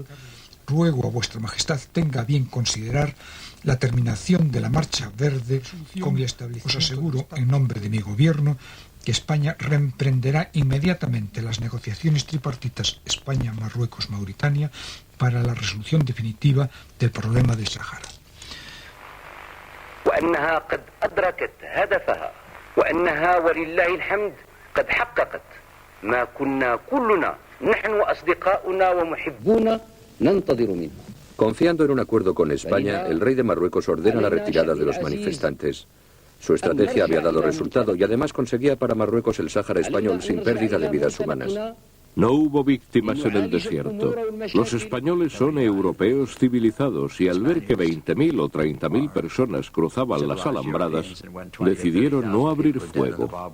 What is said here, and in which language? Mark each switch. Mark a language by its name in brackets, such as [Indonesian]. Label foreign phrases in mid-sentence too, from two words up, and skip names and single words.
[Spanish] Ruego a vuestra majestad tenga a bien considerar la terminación de la Marcha Verde con os aseguro en nombre de mi gobierno que España reemprenderá inmediatamente las negociaciones tripartitas España-Marruecos-Mauritania para la resolución definitiva del problema del Sáhara. [Arabic] وأنها قد أدركت هدفها وأنها ولله الحمد قد حققت ما كنا كلنا نحن أصدقاؤنا ومحبونا ننتظر منها. [Spanish] Confiando en un acuerdo con España, el rey de Marruecos ordena la retirada de los manifestantes. Su estrategia había dado resultado y además conseguía para Marruecos el Sáhara español sin pérdida de vidas humanas. No hubo víctimas en el desierto. Los españoles son europeos civilizados y al ver que 20.000 o 30.000 personas cruzaban las alambradas, decidieron no abrir fuego.